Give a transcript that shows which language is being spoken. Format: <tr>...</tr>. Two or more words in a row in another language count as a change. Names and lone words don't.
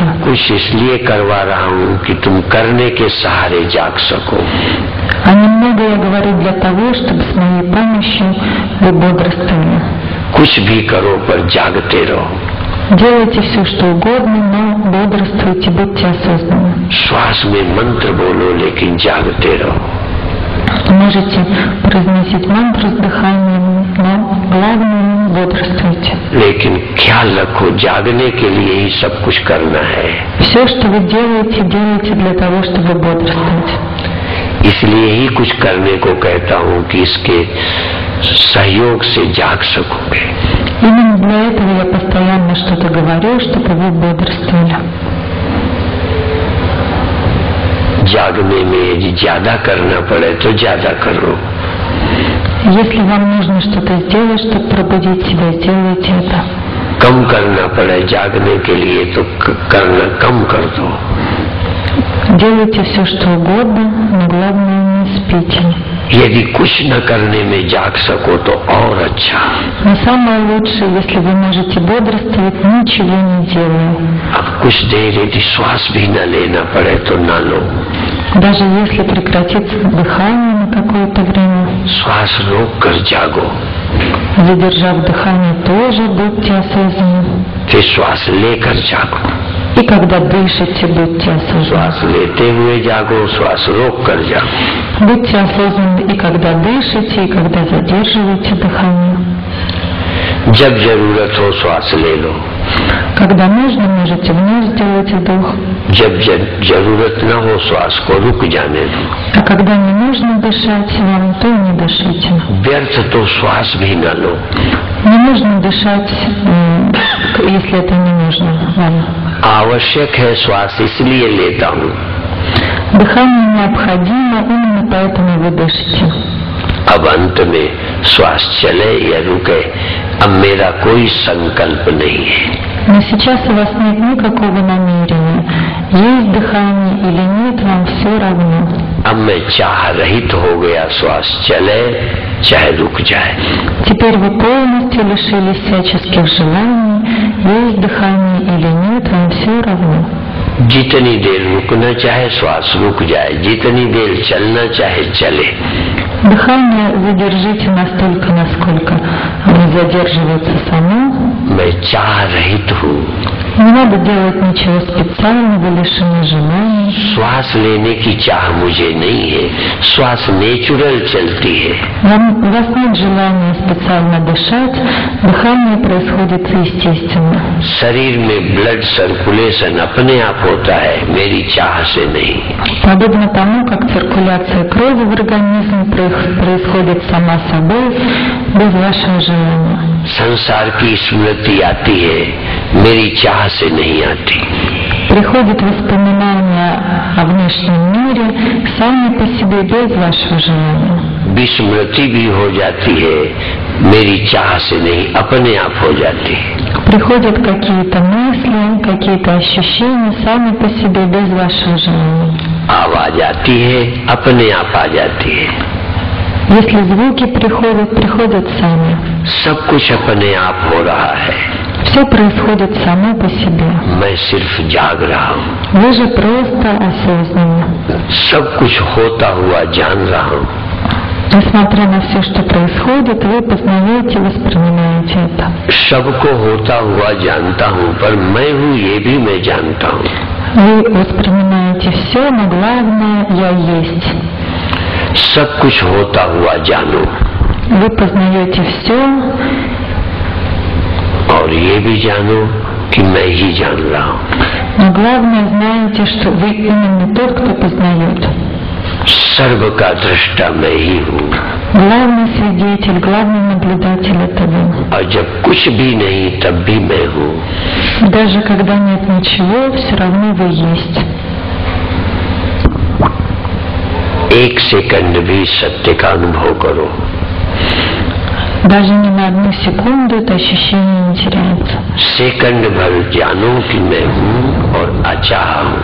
<hi>कुछ इसलिए करवा रहा हूँ कि तुम करने के सहारे जाग सको।</hi> <ru>А немного я говорю для того, чтобы с моей помощью вы бодрствовали.</ru> <hi>कुछ भी करो पर जागते रहो।</hi> <ru>Делайте все, что угодно, но бодрствуйте, будьте осознанны.</ru> <hi>श्वास में मंत्र बोलो लेकिन जागते रहो।</hi> <ru>Можете произносить мантру с дыханием, но главное бодрствуйте.</ru> <hi>लेकिन ख्याल रखो जागने के लिए ही सब कुछ करना है।</hi> <ru>Все, что вы делаете, делайте для того, чтобы бодрствовать.</ru> <hi>इसलिए ही कुछ करने को कहता हूँ कि इसके सहयोग से जाग सकोगे।</hi> <ru>Именно для этого я постоянно что-то говорю, чтобы вы бодрствовали.</ru> <hi>जागने में यदि ज्यादा करना पड़े तो ज्यादा करो।</hi> <ru>Если вам нужно что-то сделать, чтобы пробудить себя, сделайте это.</ru> <hi>कम करना पड़े जागने के लिए तो करना कम कर दो।</hi> <ru>Делайте все, что угодно, но главное не спите.</ru> <hi>यदि कुछ न करने में जाग सको तो और अच्छा।</hi> <ru>Но самое лучшее, если вы можете бодрствовать, ничего не делая.</ru> <hi>अब कुछ देर यदि श्वास भी न लेना पड़े तो न लो।</hi> <ru>Даже если прекратится дыхание на какое-то время,</ru> <hi>श्वास रोक कर जागो,</hi> <ru>задержав дыхание, тоже будьте осознанны.</ru> <hi>फिर श्वास लेकर जागो।</hi> <ru>И когда дышите, будьте осознанны.</ru> <hi>श्वास लेते हुए जागो, श्वास रोक कर जागो।</hi> <ru>Будьте осознанны и когда дышите, и когда задерживаете дыхание.</ru> <hi>जब जरूरत हो श्वास ले लो,</hi> <ru>Когда нужно, можете вновь сделать вдох.</ru> <hi>जब जरूरत न हो श्वास को रुक जाने दो।</hi> <ru>А когда не нужно дышать вам, то не дышите.</ru> <hi>व्यर्थ तो श्वास भी न लो।</hi> <ru>Не нужно дышать, если это не нужно вам.</ru> <hi>आवश्यक है श्वास इसलिए लेता हूँ।</hi> <ru>Дыхание необходимо, именно поэтому вы дышите.</ru> <hi>अब अंत में श्वास चले या रुके अब मेरा कोई संकल्प नहीं है।</hi> <ru>Но сейчас у вас нет никакого намерения. Есть дыхание или нет, вам все равно.</ru> <hi>अब मैं चाह रहित हो गया, श्वास चले चाहे रुक जाए।</hi> <ru>Теперь вы полностью лишились всяческих желаний. Есть дыхание или нет, вам все равно.</ru> <hi>जितनी देर रुकना चाहे श्वास रुक जाए, जितनी देर चलना चाहे चले।</hi> <ru>Дыхание задержите настолько, насколько оно задерживается само.</ru> <hi>मैं चाह रहित हूँ।</hi> <ru>Не надо делать ничего специального, лишены желаний.</ru> <hi>श्वास लेने की चाह मुझे नहीं है, श्वास नेचुरल चलती है।</hi> <ru>У вас нет желания специально дышать, дыхание происходит естественно.</ru> <hi>शरीर में</hi> <en>blood circulation</en> <hi>अपने आप होता है, मेरी चाह से नहीं।</hi> <ru>Подобно тому, как циркуляция крови в организме происходит сама собой, без вашего желания.</ru> <hi>संसार की स्मृति आती है, मेरी चाह से नहीं आती।</hi> <ru>Приходят воспоминания о внешнем мире сами по себе, без вашего желания.</ru> <hi>विस्मृति भी हो जाती है, मेरी चाह से नहीं, अपने आप हो जाती है।</hi> <ru>Приходят какие-то мысли, какие-то ощущения сами по себе, без вашего желания.</ru> <hi>आवाज आती है, अपने आप आ जाती है।</hi> <ru>Если звуки приходят сами.</ru> <hi>सब कुछ अपने आप हो रहा है,</hi> <ru>Все происходит само по себе.</ru> <hi>मैं सिर्फ जाग रहा हूँ।</hi> <ru>Вы же просто осознанно.</ru> <hi>सब कुछ होता हुआ जान रहा हूँ।</hi> <ru>Несмотря на все, что происходит, вы познаете, воспринимаете это.</ru> <hi>सबको होता हुआ जानता हूँ, पर मैं हूँ ये भी मैं जानता हूँ।</hi> <ru>Вы воспринимаете все, но главное «я есть».</ru> <hi>सब कुछ होता हुआ जानू,</hi> <ru>Вы познаете все,</ru> <hi>और ये भी जानू कि मैं ही जान रहा हूँ।</hi> <ru>но главное знаете, что вы именно тот, кто познает.</ru> <hi>सर्व का दृष्टा मैं ही हूँ,</hi> <ru>Главный свидетель, главный наблюдатель — это вы.</ru> <hi>और जब कुछ भी नहीं तब भी मैं हूँ।</hi> <ru>Даже когда нет ничего, все равно вы есть.</ru> <hi>एक सेकंड भी सत्य का अनुभव करो।</hi> <ru>Даже ни на одну секунду это ощущение не теряется.</ru> <hi>सेकंड भर जानो कि मैं हूँ और अचाह हूँ।</hi>